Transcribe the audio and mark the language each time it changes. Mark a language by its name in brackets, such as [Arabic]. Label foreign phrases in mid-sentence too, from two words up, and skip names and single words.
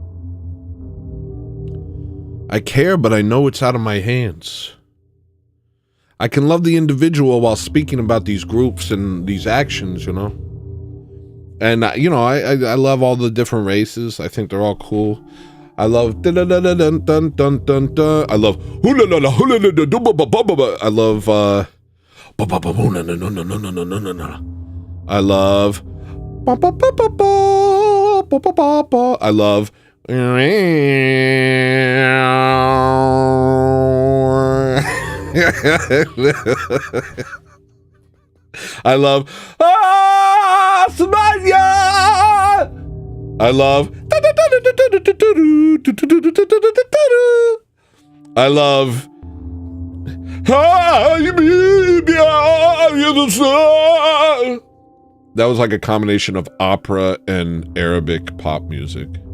[English] I care, but I know it's out of my hands. I can love the individual while speaking about these groups and these actions, you know? And, you know, I love all the different races. I think they're all cool. I love dun dun dun dun dun dun dun dun. I love hula la hula la da ba ba ba ba. I love ba ba ba no no no no no no no no no. I love ba ba ba ba ba ba ba ba ba. I love I love Somalia. I love I love that was like a combination of opera and Arabic pop music.